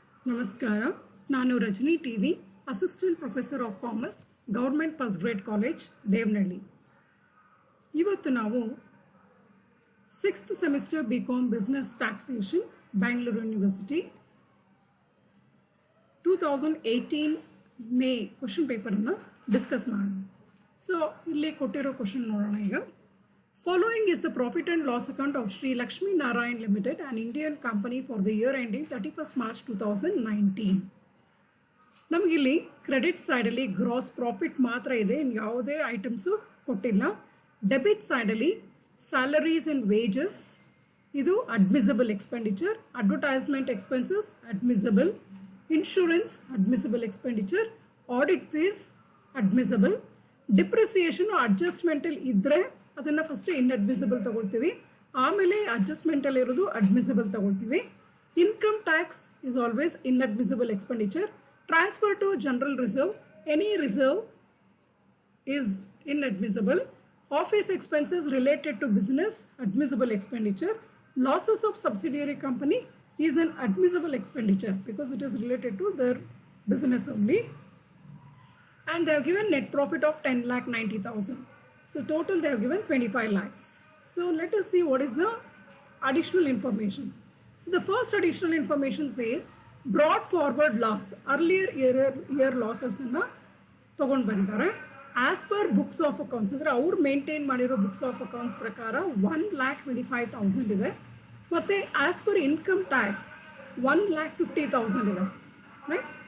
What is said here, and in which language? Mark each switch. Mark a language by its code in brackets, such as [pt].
[kn] ನಮಸ್ಕಾರ, ನಾನು Rajani TV, assistant professor of commerce, government first grade college, Devanahalli. ಇವತ್ತು ನಾವು 6th semester BCom business taxation, Bangalore university 2018 May question ಪೇಪರನ್ನು discuss ಮಾಡೋಣ. So ಇಲ್ಲಿ ಕೊಟ್ಟಿರೋ ಕ್ವಶನ್ ನೋಡೋಣ ಈಗ. [en] Following is the profit and loss account of Sri Lakshmi Narayan Limited, an Indian company for the year ending 31st March 2019. [kn] ನಮಗಿಲ್ಲಿ credit ಸೈಡಲ್ಲಿ gross profit ಮಾತ್ರ ಇದೆ, ಯಾವುದೇ ಐಟಮ್ಸು ಕೊಟ್ಟಿಲ್ಲ. [en] Debit ಸೈಡಲ್ಲಿ salaries and wages, ಇದು admissible expenditure. Advertisement expenses admissible, insurance admissible expenditure, audit fees admissible. [kn] Depreciation ಅಡ್ಜಸ್ಟ್ಮೆಂಟಲ್ಲಿ ಇದ್ದರೆ ಅದನ್ನು ಫಸ್ಟ್ ಇನ್ಅಡ್ಮಿಸಬಲ್ ತಗೊಳ್ತೀವಿ, ಆಮೇಲೆ ಅಡ್ಜಸ್ಟ್ಮೆಂಟಲ್ಲಿ ಇರೋದು ಅಡ್ಮಿಸಬಲ್ ತಗೊಳ್ತೀವಿ. [en] Income tax is always inadmissible expenditure. Transfer to general reserve, any reserve is inadmissible. Office expenses related to business, admissible expenditure. Losses of subsidiary company is an admissible expenditure because it is related to their business only. And they have given net profit of 10,90,000. So total they have given 25 lakhs. So let us see what is the additional information. So the first additional information says brought forward loss. Earlier year losses [kn] ಅನ್ನು ತಗೊಂಡು ಬಂದಿದ್ದಾರೆ. [en] as per books of accounts [kn] ಅಂದರೆ ಅವ್ರು maintain ಮಾಡಿರೋ books of accounts ಪ್ರಕಾರ 1,25,000 ಇದೆ. ಮತ್ತು [en] as per income tax [kn] 1,50,000 ಇದೆ. ರೈಟ್.